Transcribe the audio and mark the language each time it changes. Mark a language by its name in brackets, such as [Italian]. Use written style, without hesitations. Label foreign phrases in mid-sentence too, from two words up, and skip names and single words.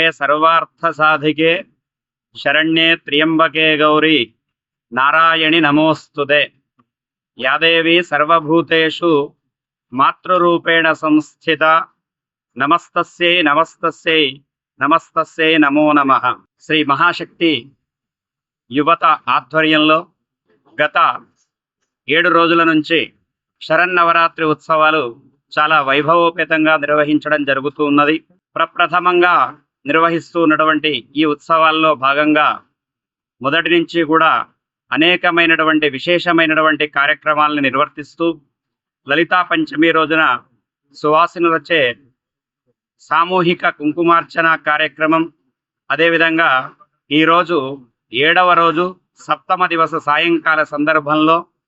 [Sanskrit] सर्वार्थसाधिके शरण्ये त्र्यंबके गौरी नारायणि नमोस्तुते। या देवी सर्वभूतेषु मातृरूपेण संस्थिता नमस्तस्यै नमस्तस्यै नमस्तस्यै नमो नमः। [Telugu] श्री महाशक्ति యువత ఆధ్వర్యంలో గత 7 రోజుల నుంచి శరన్నవరాత్రి ఉత్సవాలు చాలా వైభవోపేతంగా నిర్వహించడం జరుగుతూ ఉన్నది. ప్రప్రథమంగా నిర్వహిస్తూ ఉన్నటువంటి ఈ ఉత్సవాల్లో భాగంగా మొదటి నుంచి కూడా అనేకమైనటువంటి విశేషమైనటువంటి కార్యక్రమాలను నిర్వర్తిస్తూ లలితా పంచమి రోజున సువాసినులచే సామూహిక కుంకుమార్చన కార్యక్రమం, అదేవిధంగా ఈరోజు 7వ రోజు సప్తమ దివస సాయంకాల సందర్భంలో